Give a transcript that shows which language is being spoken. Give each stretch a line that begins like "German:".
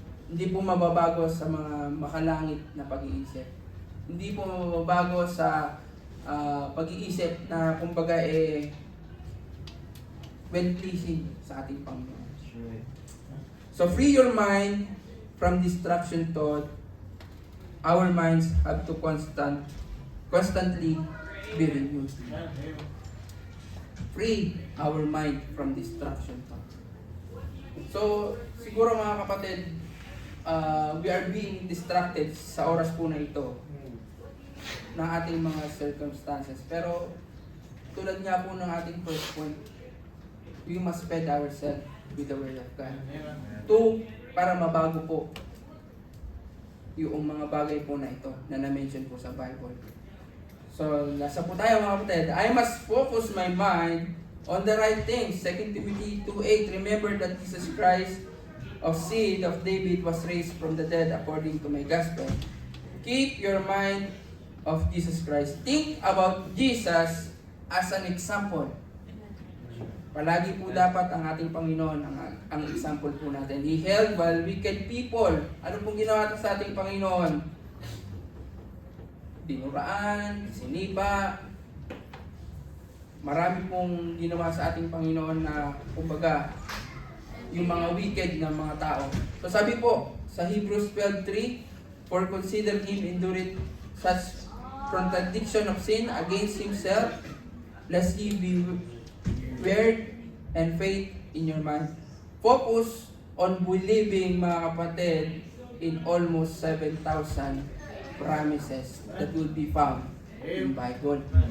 Filipino: Hindi po mababago sa mga makalangit na pag-iisip. Hindi po mababago sa pag-iisip na kumbaga well-pleasing sa ating Panginoon.
English: So free your mind from distraction thought. Our minds have to constantly be renewed. Free our mind from distraction thought.
Filipino: So siguro mga kapatid,
English: we are being distracted
Filipino: sa oras po na ito ng ating mga circumstances. Pero tulad nga po ng ating
English: first point, we must feed ourselves with the Word of God.
Filipino: Two, para mabago po yung mga bagay po na ito na na-mention po sa Bible. So, nasa po tayo mga kapatid.
English: I must focus my mind on the right things. 2 Timothy 2:8, remember that Jesus Christ of seed of David was raised from the dead according to my gospel. Keep your mind of Jesus Christ. Think about Jesus as an example.
Filipino: Palagi po dapat ang ating Panginoon ang example po natin.
English: He held while wicked people.
Filipino: Ano pong ginawa sa ating Panginoon? Dinuraan, sinipa. Marami pong ginawa sa ating Panginoon na kumbaga yung mga wicked na mga tao. So sabi po sa
English: Hebrews 12:3, for consider him endured such contradiction of sin against himself, lest he be weird and faith in your mind. Focus on believing, mga kapatid, in almost 7,000 promises that will be found in Bible.